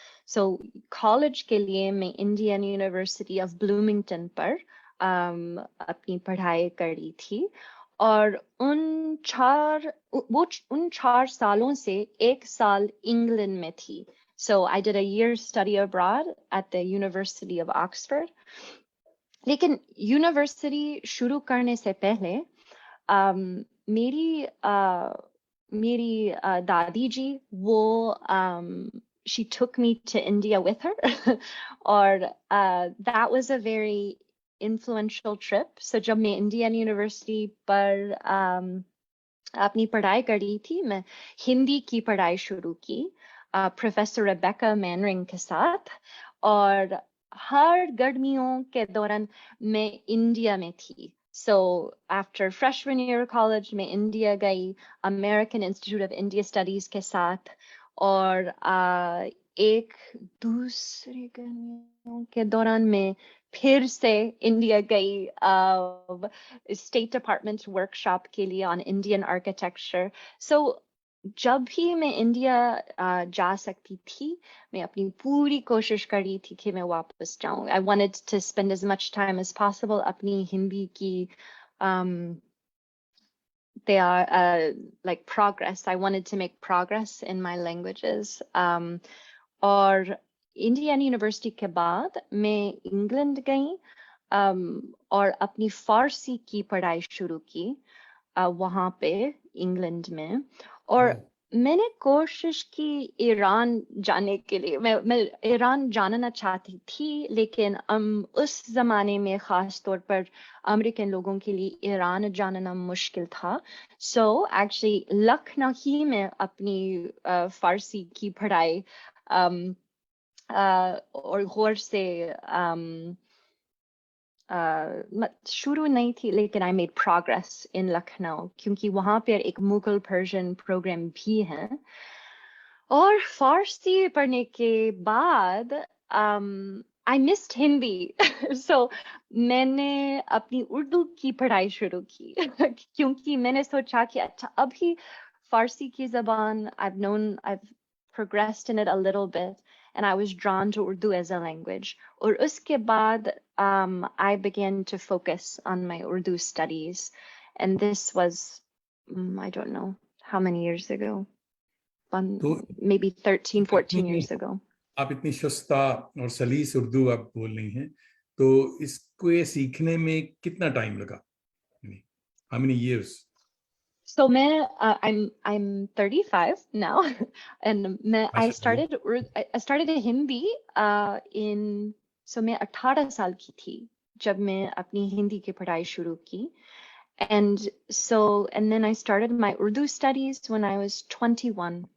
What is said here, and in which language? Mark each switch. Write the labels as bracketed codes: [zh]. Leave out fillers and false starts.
[hi] So college के लिए मैं Indiana University of Bloomington पर अपनी पढ़ाई कर रही थी, और उन 4 सालों से 1 साल इंग्लैंड में थी. [en] So I did a year study abroad at the University of Oxford. [hi] लेकिन यूनिवर्सिटी शुरू करने से पहले मेरी दादी जी वो [en] she took me to India with her. Or that was a very influential trip. [hi] So जब मैं Indian University पर अपनी पढ़ाई कर रही थी, मैं हिंदी की पढ़ाई शुरू की प्रोफेसर रेबेका मैनरिंग के साथ, और हर गर्मियों के दौरान मैं इंडिया में थी. So [en] after freshman year college, [hi] मैं इंडिया गई American Institute of India Studies के साथ, और एक दूसरे गर्मियों के दौरान मैं फिर से इंडिया गई State Department workshop के लिए [en] on Indian architecture. [hi] So जब भी मैं इंडिया जा सकती थी, मैं अपनी पूरी कोशिश कर रही थी कि मैं वापस जाऊं. [en] I wanted to spend as much time as possible [hi] अपनी हिंदी की [en] they are like progress. I wanted to make progress in my languages. [hi] और Indiana University के बाद मैं इंग्लैंड गई और अपनी फारसी की पढ़ाई शुरू की वहाँ पे इंग्लैंड में. और मैंने कोशिश की ईरान जाने के लिए. मैं ईरान जानना चाहती थी, लेकिन उस जमाने में खास तौर पर अमेरिकन लोगों के लिए ईरान जानना मुश्किल था. So actually लखनऊ ही में अपनी फारसी की पढ़ाई और गौर से शुरू नहीं थी, लेकिन [en] I made progress in [hi] Lucknow, क्योंकि वहाँ पर एक मुगल पर्शियन प्रोग्राम भी है. और फारसी पढ़ने के बाद [en] I missed Hindi. [hi] So मैंने अपनी उर्दू की पढ़ाई शुरू की क्योंकि मैंने सोचा कि अच्छा अभी फारसी की ज़बान [en] I've progressed in it a little bit, and I was drawn to Urdu as a language. [hi] और उसके बाद [en] I began to focus on my Urdu studies, and this was I don't know how many years ago, maybe 13, 14 years ago. [hi] आप इतनी शुस्ता और सलीस उर्दू आप बोल रही हैं, तो इसको सीखने में कितना टाइम लगा? [en] How many years? So I'm 35 now, and I started Hindi in so [hi] मैं 18 साल की थी जब मैं अपनी हिंदी की पढ़ाई शुरू की, [en] and then I started my Urdu studies when I was 21.